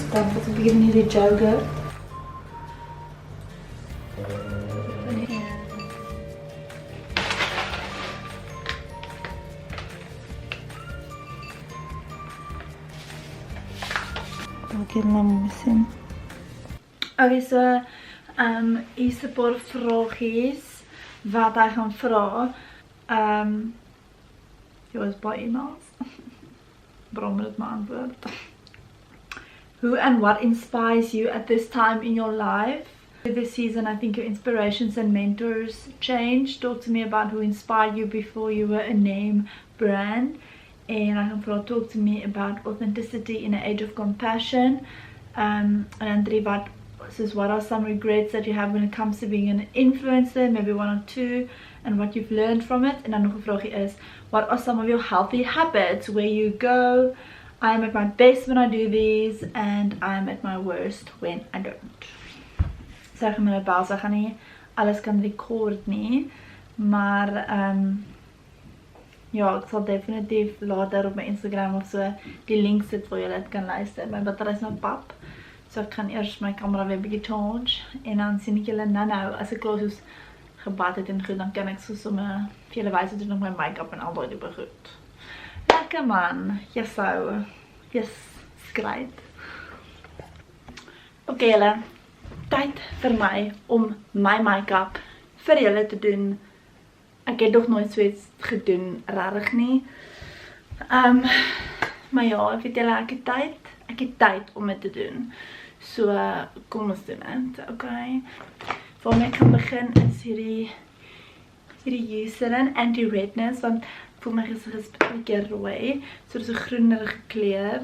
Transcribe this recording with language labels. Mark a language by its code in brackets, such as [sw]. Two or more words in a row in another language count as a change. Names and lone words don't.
[af] Dan moet ek begin hierdie yoghurt. [en] Okay, so, [af] hier's 'n paar vragies wat hy gaan vra. Jy was baie emails. Waarom het my antwoord? [en] Who and what inspires you at this time in your life? This season, I think your inspirations and mentors changed. Talk to me about who inspired you before you were a name brand. And I can talk to me about authenticity in an age of compassion. And then what are some regrets that you have when it comes to being an influencer? Maybe one or two. And what you've learned from it. [af] En dan nog 'n vraagie is, [en] what are some of your healthy habits where you go, I am at my best when I do these, and I am at my worst when I don't. [af] So ek gaan my bel, so ek gaan nie alles kan record nie, maar ja, ek sal definitief later op my Instagram of so die link sit waar jy dit kan luister. My battery is nou pap, so ek gaan eers my kamera weer bietjie charge, en dan sien ek julle nou as ek klaar soos gebad het en goed, dan kan ek so sommer vir julle wys hoe doen ek my make-up en al daai tipe goed. Lekker man, yes, skryt. Ok julle, tyd vir my om my make-up vir julle te doen. Ek het nog nooit so iets gedoen, rarig nie. Maar ja, ek weet julle, ek het tyd om dit te doen. So, kom ons doen dit, ok. Waarmee ek gaan begin is hierdie Eucerin anti-redness, want ek voel my gesig is 'n bietjie rooi, so dis 'n groenerige kleur.